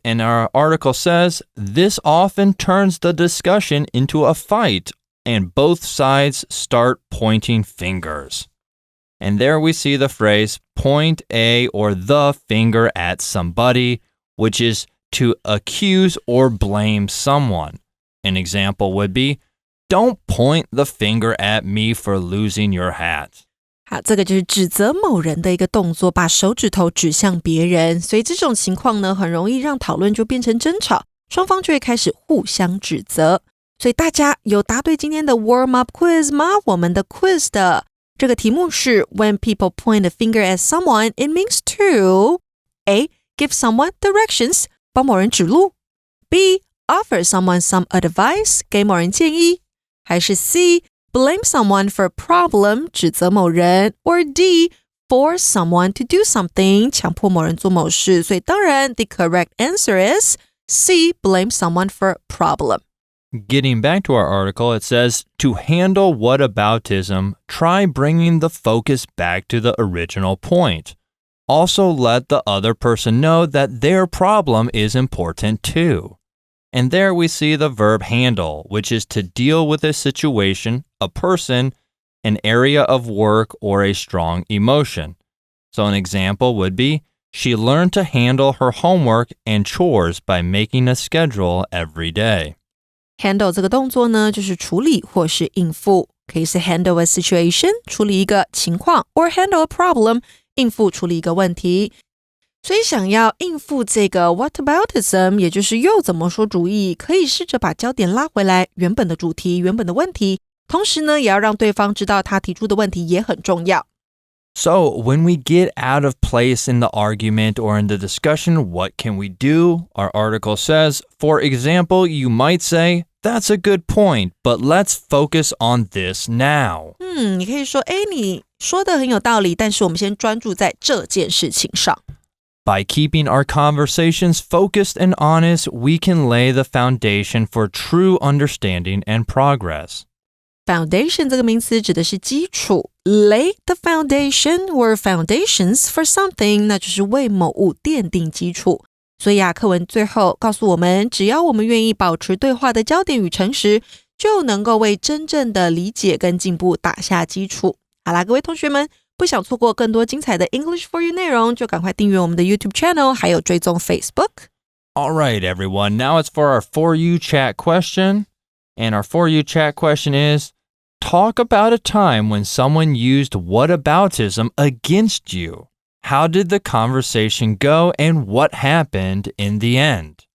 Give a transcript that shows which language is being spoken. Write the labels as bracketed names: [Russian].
[English] And our article says this often turns the discussion into a fight, and both sides start pointing fingers. And there we see the phrase point a or the finger at somebody, which is to accuse or blame someone. An example would be, don't point the finger at me for losing your hat. [Chinese] 好，这个就是指责某人的一个动作，把手指头指向别人，所以这种情况呢，很容易让讨论就变成争吵，双方就会开始互相指责。所以大家有答对今天的 [English] warm up quiz [Chinese] 吗？我们的 quiz 的这个题目是 [English] When people point a finger at someone, it means to A. Give someone directions, [Chinese] 帮某人指路 [English] B. Offer someone some advice, [Chinese] 给某人建议还是 [English] C. Blame someone for a problem, [Chinese] 指责某人 [English] or D. Force someone to do something, [Chinese] 强迫某人做某事。所以当然 [English] the correct answer is C. Blame someone for a problem. Getting back to our article, it says, to handle whataboutism, try bringing the focus back to the original point. Also let the other person know that their problem is important too. And there we see the verb handle, which is to deal with a situation, a person, an area of work, or a strong emotion. So an example would be, she learned to handle her homework and chores by making a schedule every day. [Chinese] Handle 这个动作呢，就是处理或是应付，可以是 [English] handle a situation, [Chinese] 处理一个情况 or [English] handle a problem, [Chinese] 应付处理一个问题。所以想要应付这个 whataboutism， 也就是又怎么说主义，可以试着把焦点拉回来原本的主题，原本的问题，同时呢，也要让对方知道他提出的问题也很重要。 [English] So, when we get out of place in the argument or in the discussion, what can we do? Our article says, for example, you might say, that's a good point, but let's focus on this now. [Chinese] 你可以说，你说的很有道理，但是我们先专注在这件事情上。 [English] By keeping our conversations focused and honest, we can lay the foundation for true understanding and progress. [Chinese] Foundation 这个名词指的是基础 [English] Lay the foundation or foundations for something [Chinese] 那就是为某物奠定基础。所以课文最后告诉我们，只要我们愿意保持对话的焦点与诚实，就能够为真正的理解跟进步打下基础。好啦，各位同学们，不想错过更多精彩的 English for You 内容，就赶快订阅我们的 YouTube channel， 还有追踪 Facebook。 [English] All right, everyone. Now it's for our For You chat question. And our For You chat question is, talk about a time when someone used whataboutism against you. How did the conversation go and what happened in the end?